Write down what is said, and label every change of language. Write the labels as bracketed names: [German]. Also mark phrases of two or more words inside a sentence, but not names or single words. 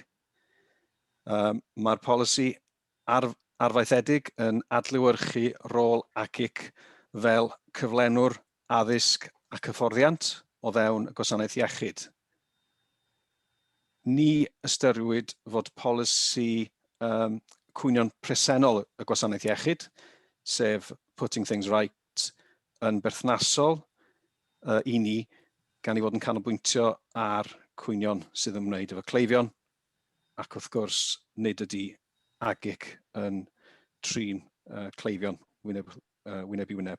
[Welsh] Mae'r polisi arfaethedig yn adlewyrchu rôl AaGIC fel cyflenwr addysg ac hyfforddiant o fewn y gwasanaeth iechyd. Ni ystyriwyd fod polisi cwynion presennol y gwasanaeth iechyd, sef [English] putting things right, [Welsh] yn berthnasol i ni, gan i fod yn canolbwyntio ar cwynion sydd yn ymwneud efo cleifion, ac wrth gwrs nid ydy AaGIC yn trin cleifion wyneb i wyneb.